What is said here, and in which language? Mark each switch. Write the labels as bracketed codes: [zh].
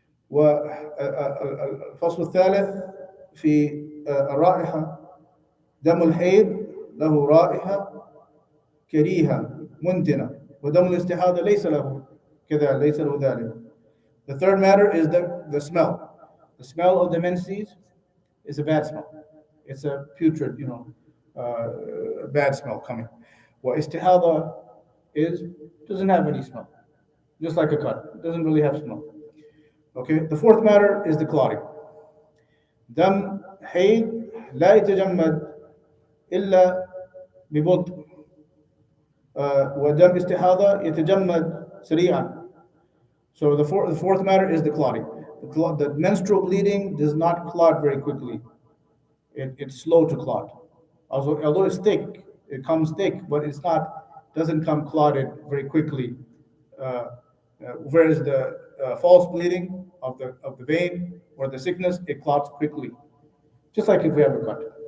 [ar] والفصل الثالث في الرائحة. دم الحيض له رائحة كريهة منتنة ودم الاستحاضة ليس له كذا، ليس له ذلك. [en] The third matter is the smell. The smell of the menses is a bad smell. It's a putrid, bad smell coming. What istihada is doesn't have any smell, just like a cut. It doesn't really have smell. Okay. The fourth matter is the clotting. [ar] دم حيض لا يتجمد إلا ببطء ودم استحاضة يتجمد سريعا. [en] So the fourth matter is the clotting. The menstrual bleeding does not clot very quickly. It's slow to clot. Although it's thick, it comes thick, but doesn't come clotted very quickly. Whereas the false bleeding of the vein or the sickness, it clots quickly, just like if we have a cut.